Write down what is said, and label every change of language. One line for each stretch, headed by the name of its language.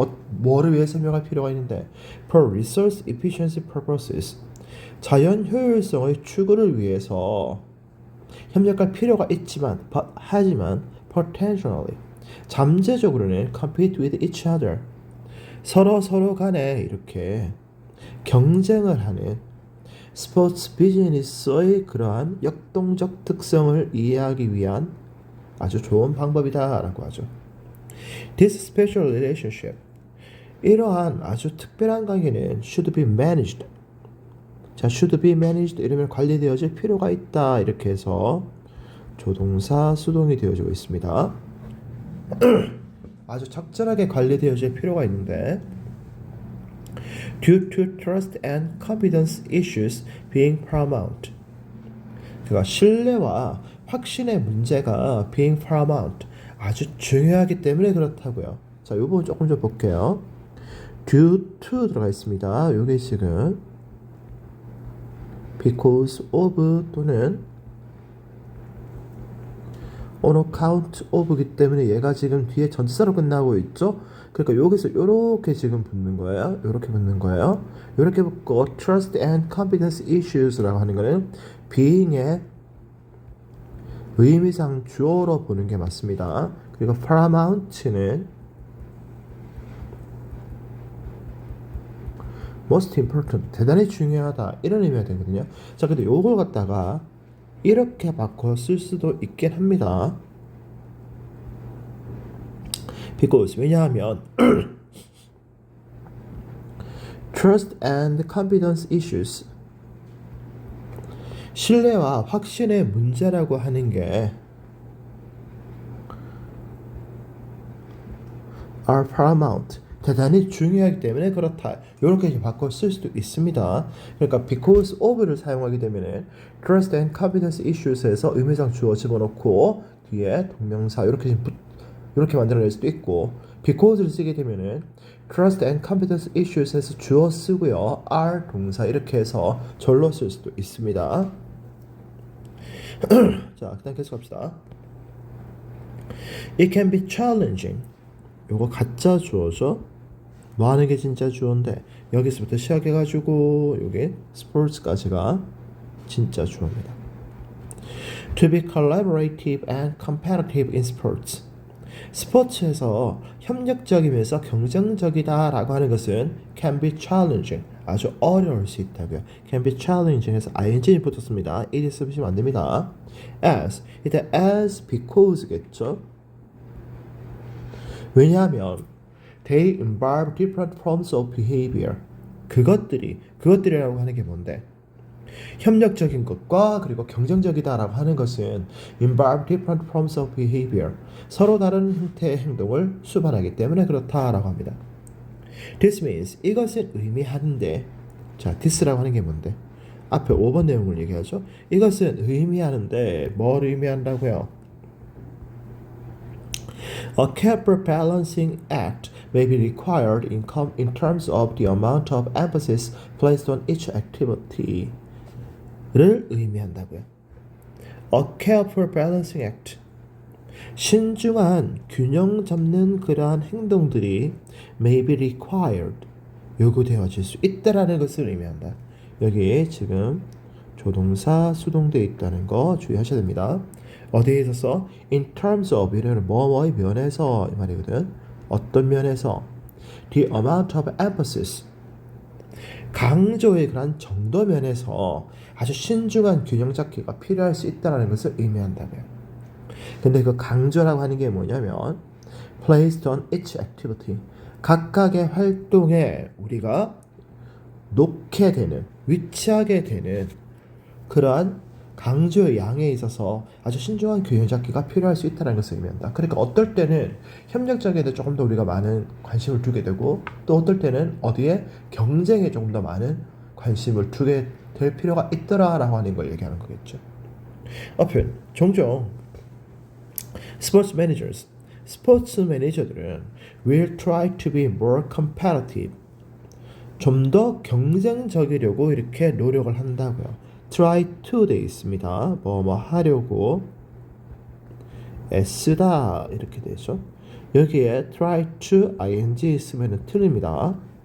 Korean: 뭐를 위해서 협력할 필요가 있는데
English: for resource efficiency purposes,
Korean: 자연 효율성의 추구를 위해서 협력할 필요가 있지만 하지만
English: potentially,
Korean: 잠재적으로는
English: compete with each other,
Korean: 서로 간에 이렇게 경쟁을 하는 스포츠 비즈니스의 그러한 역동적 특성을 이해하기 위한 아주 좋은 방법이다 라고 하죠.
English: This special relationship,
Korean: 이러한 아주 특별한 관계는
English: should be managed.
Korean: 자,
English: should be managed
Korean: 이러면 관리되어질 필요가 있다 이렇게 해서 조동사 수동이 되어지고 있습니다. 아주 적절하게 관리되어질 필요가 있는데
English: due to trust and confidence issues being paramount.
Korean: 그러니까 신뢰와 확신의 문제가
English: being paramount,
Korean: 아주 중요하기 때문에 그렇다고요. 자, 이 부분 조금 더 볼게요.
English: due to
Korean: 들어가 있습니다. 이게 지금
English: because of
Korean: 또는
English: on account of
Korean: 이기 때문에 얘가 지금 뒤에 전치사로 끝나고 있죠. 그러니까 여기서 이렇게 지금 붙는 거예요. 이렇게 붙는 거예요. 이렇게 붙고
English: trust and confidence issues
Korean: 라고 하는 거는 being의 의미상 주어로 보는 게 맞습니다. 그리고 paramount는
English: most important,
Korean: 대단히 중요하다 이런 의미가 되거든요. 자, 근데 요걸 갖다가 이렇게 바꿔 쓸 수도 있긴 합니다.
English: because,
Korean: 왜냐하면
English: trust and confidence issues.
Korean: 신뢰와 확신의 문제라고 하는 게
English: are paramount.
Korean: 대단히 중요하기 때문에 그렇다. 이렇게 바꿔 쓸 수도 있습니다. 그러니까
English: because of
Korean: 를 사용하게 되면
English: trust and confidence issues
Korean: 에서 의미상 주어 집어넣고 뒤에 동명사 이렇게 만들어낼 수도 있고 because를 쓰게 되면은 trust and confidence issues에서 주어 쓰고요. are 동사 이렇게 해서 절로 쓸 수도 있습니다. 자, 그다음 계속합시다.
English: It can be challenging.
Korean: 요거 가짜 주어죠. 뭐 하는 게 진짜 주어인데 여기서부터 시작해가지고 요게 스포츠까지가 진짜 주어입니다.
English: To be collaborative and competitive in sports.
Korean: 스포츠에서 협력적이면서 경쟁적이다라고 하는 것은
English: can be challenging.
Korean: 아주 어려울 수 있다고요.
English: can be challenging
Korean: 해서 ing이 붙었습니다. it 쓰시면 안 됩니다. as, 이때
English: as because
Korean: 겠죠. 왜냐하면
English: they involve different forms of behavior.
Korean: 그것들이라고 하는 게 뭔데? 협력적인 것과 그리고 경쟁적이다라고 하는 것은
English: involve different forms of behavior.
Korean: 서로 다른 형태의 행동을 수반하기 때문에 그렇다라고 합니다.
English: This means
Korean: 이것은 의미하는데 자, this라고 하는 게 뭔데? 앞에 5번 내용을 얘기하죠. 이것은 의미하는데 뭘 의미한다고요?
English: A careful balancing act may be required in terms of the amount of emphasis placed on each activity.
Korean: 를 의미한다고요.
English: A careful balancing act.
Korean: 신중한 균형 잡는 그러한 행동들이 may be required. 요구되어질 수 있다라는 것을 의미한다. 여기 지금 조동사 수동되어 있다는 거 주의하셔야 됩니다. 어디에 있어서
English: in terms of
Korean: 이런 뭐뭐의 면에서 이 말이거든. 어떤 면에서
English: the amount of emphasis
Korean: 강조의 그런 정도 면에서 아주 신중한 균형 잡기가 필요할 수 있다는 것을 의미한다고요. 근데 그 강조라고 하는 게 뭐냐면
English: placed on each activity
Korean: 각각의 활동에 우리가 놓게 되는 위치하게 되는 그러한 강조의 양에 있어서 아주 신중한 균형 잡기가 필요할 수 있다는 것을 의미한다. 그러니까 어떨 때는 협력적에 대해 조금 더 우리가 많은 관심을 두게 되고 또 어떨 때는 어디에 경쟁에 조금 더 많은 관심을 두게 될 필요가 있더라라고 하는 걸 얘기하는 거겠죠. 종종 스포츠 매니저들은
English: will try to be more competitive.
Korean: 좀 더 경쟁적이려고 이렇게 노력을 한다고요.
English: try to
Korean: 돼 있습니다. 뭐 하려고 s다 이렇게 되죠. 여기에
English: try to ing
Korean: 있으면 틀립니다.